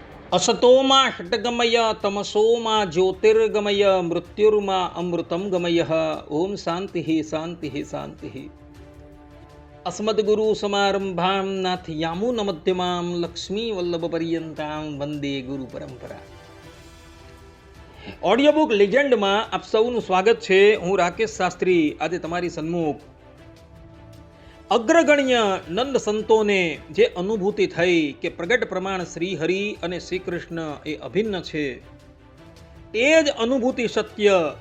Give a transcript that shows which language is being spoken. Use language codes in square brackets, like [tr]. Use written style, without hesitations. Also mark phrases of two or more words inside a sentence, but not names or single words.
[sa] असतोमा षट्गमय तमसोमा ज्योतिर्गमय मृत्युर्मा अमृतं गमय। ओम शांति शांति शांति। अस्मद्गुरु समारंभां नाथयामुनमध्यमां लक्ष्मी वल्लभ पर्यंतां वंदे गुरु परंपरा। [gu] ઓડિયો બુક લેજેન્ડમાં આપ સૌનું સ્વાગત છે. હું રાકેશ શાસ્ત્રી આજે તમારી સન્મુખ અગ્રગણ્ય નંદ સંતોને જે અનુભૂતિ થઈ કે પ્રગટ પ્રમાણ શ્રી હરિ અને શ્રી કૃષ્ણ એ અભિન્ન છે, એ જ અનુભૂતિ સત્ય.